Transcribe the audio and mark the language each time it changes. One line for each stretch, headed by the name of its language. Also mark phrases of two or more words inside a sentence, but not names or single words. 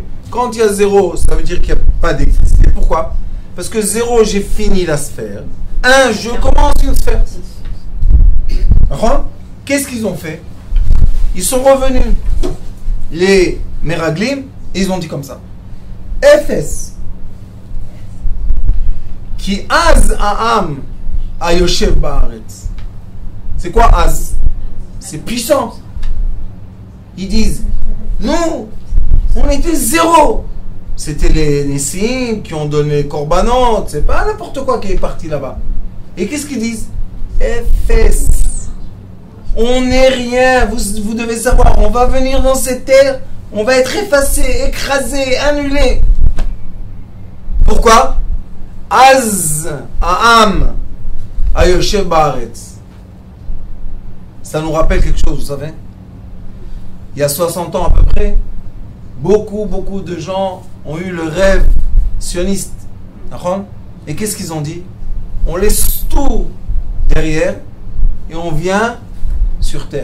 French: Quand il y a 0, ça veut dire qu'il n'y a pas d'électricité. Pourquoi? Parce que 0, j'ai fini la sphère. 1, je commence une sphère. D'accord? Qu'est-ce qu'ils ont fait? Ils sont revenus. Les Meraglim, ils ont dit comme ça. Efes.
Hebrew: כי עז העם היושב בארץ.
French: C'est quoi az? C'est puissant. Ils disent, nous, on était zéro. C'était les Nessim qui ont donné les korbanot. C'est pas n'importe quoi qui est parti là-bas. Et qu'est-ce qu'ils disent? Efes. On n'est rien. Vous devez savoir, on va venir dans cette terre, on va être effacé, écrasé, annulé. Pourquoi?
Hebrew: עז העם היושב בארץ.
French: Ça nous rappelle quelque chose, vous savez? Il y a 60 ans à peu près, beaucoup de gens ont eu le rêve sioniste. Et qu'est-ce qu'ils ont dit? On laisse tout derrière et on vient sur terre.